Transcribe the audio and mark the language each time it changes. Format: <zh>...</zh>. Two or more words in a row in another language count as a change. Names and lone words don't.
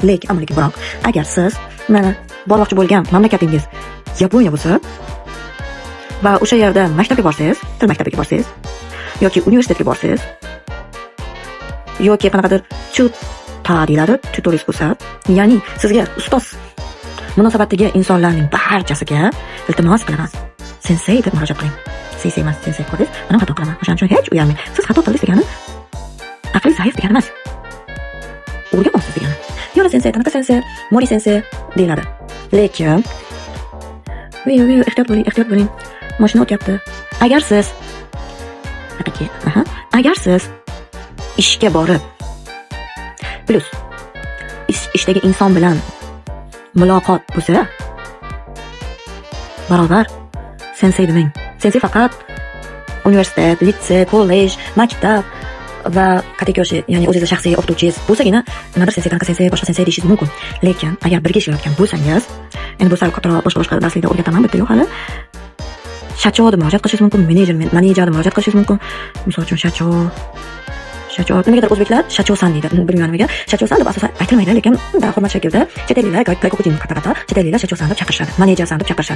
<uz>Lekin biroq agar siz mana bormoqchi bo'lgan mamlakatingiz Yaponiya bo'lsa va o'sha yerda maktabga borsangiz, til maktabiga borsangiz yoki universitetga borsangiz yoki qanaqadir deyiladi, tutorist bo'lsa, ya'ni sizga ustoz munosabatdagi insonlarning barchasiga iltimos qilaman. Sensei deb murojaat qiling. Sensei emas, sensei qo'ysiz, men xato qilaman. O'shaning uchun hech uyalmang. Siz xato qildingiz degani aqli zaif degani emas. O'rganmoqsiz degani. Yora sensei, Tanaka sensei, Mori sensei deyiladi. Lekin ehtiyot bo'ling. Mashina o'tyapti. Agar siz ishga borib plus ishdagi inson bilan muloqot bo'lsa, barobar sensei demang. Sensei faqat universitet, litsey, kollej, maktab va kategoshi, ya'ni o'zingiz shaxsiy o'qituvchingiz bo'lsagina nimadir sensei, Tanaka sensei, boshqa sensei deyishingiz mumkin. Lekin agar birga ishlayotgan bo'lsangiz, endi bu sal kattaroq boshqa darslikda o'rgataman, bitta yo'q hali. Shacho deb murojaat qilishingiz mumkin, menejer deb murojaat qilishingiz mumkin. Misol uchun shacho nimagadir o'zbeklar shachosan deydi. Bilmayman nimaga. Shachosan deb asosan aytilmaydi, lekin hurmat shaklida chet elliklar</uz> <ja>外国人方々</ja> <uz>chet elliklar shachosan deb chaqirishadi. Menejersan deb chaqirishadi.</uz>